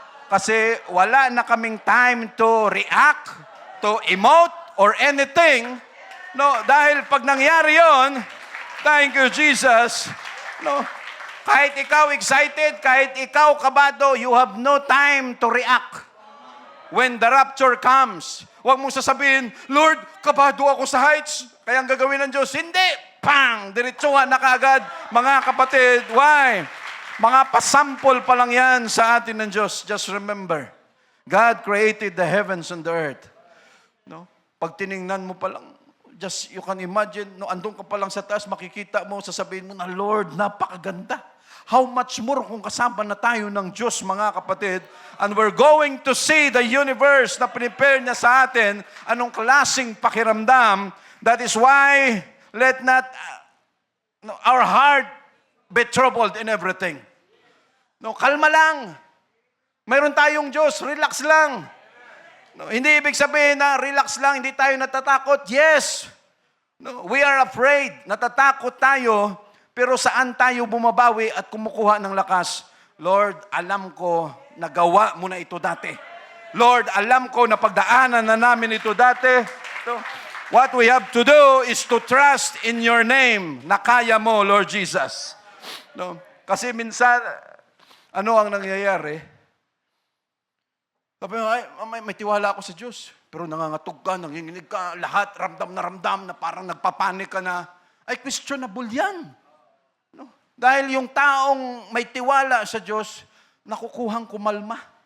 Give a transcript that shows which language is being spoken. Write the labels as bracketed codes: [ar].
[tl] Kasi wala na kaming [en] time to react, to emote, or anything. [tl] No, dahil pag nangyari yon, [en] thank you, Jesus. No, [tl] kahit ikaw excited, kahit ikaw kabado, [en] you have no time to react when the rapture comes. [tl] Huwag mong sasabihin, Lord, kabado ako sa heights, kaya ang gagawin ng Diyos, hindi. Pang! Diretsuhan na kaagad, mga kapatid. Why? Mga pasampol pa lang yan sa atin ng Diyos. [en] Just remember, God created the heavens and the earth. [tl] No? Pag tiningnan mo pa lang, [en] just you can imagine, [tl] no, andun ka pa lang sa taas, makikita mo, sasabihin mo na, Lord, napakaganda. [en] how much more [tl] kung kasama na tayo ng Diyos, mga kapatid, [en] and we're going to see the universe [tl] na prepare niya sa atin, anong klaseng pakiramdam. [en] That is why, let not our heart be troubled in everything. [tl] No, kalma lang. Mayroon tayong Diyos, relax lang. No, hindi ibig sabihin na relax lang, hindi tayo natatakot. Yes, no, [en] we are afraid, [tl] natatakot tayo, pero saan tayo bumabawi at kumukuha ng lakas? Lord, alam ko, nagawa mo na ito dati. Lord, alam ko, napagdaanan na namin ito dati. [en] So, what we have to do is to trust in your name [tl] na kaya mo, [en] Lord Jesus. No? [tl] Kasi minsan, ano ang nangyayari? Sabi mo, may tiwala ako sa Diyos. Pero nangangatog ka, nanginginig ka, lahat ramdam na parang nagpapanik ka na. Ay, questionable yan. No? Dahil yung taong may tiwala sa Diyos, nakukuhang kumalma.